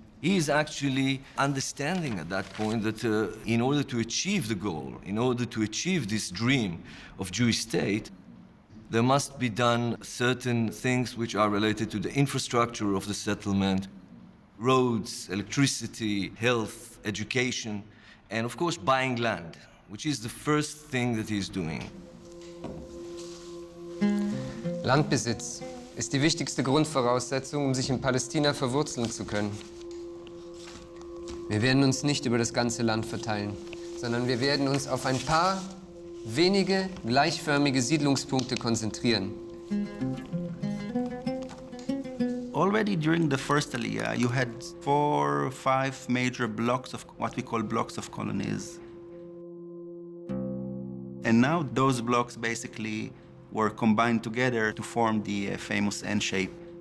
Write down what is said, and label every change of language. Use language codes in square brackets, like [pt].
[en] He is actually understanding at that point that in order to achieve the goal, in order to achieve this dream of Jewish state, there must be done certain things which are related to the infrastructure of the settlement, roads, electricity, health, education, and of course buying land, which is the first thing that he is doing. [de] Landbesitz ist die wichtigste Grundvoraussetzung, um sich in Palästina verwurzeln zu können. Wir werden uns nicht über das ganze Land verteilen, sondern wir werden uns auf ein paar wenige gleichförmige Siedlungspunkte konzentrieren. [en] Already during the first Aliyah, you had 4 or 5 major blocks of what we call blocks of colonies. And now those blocks basically were combined together to form the famous N shape.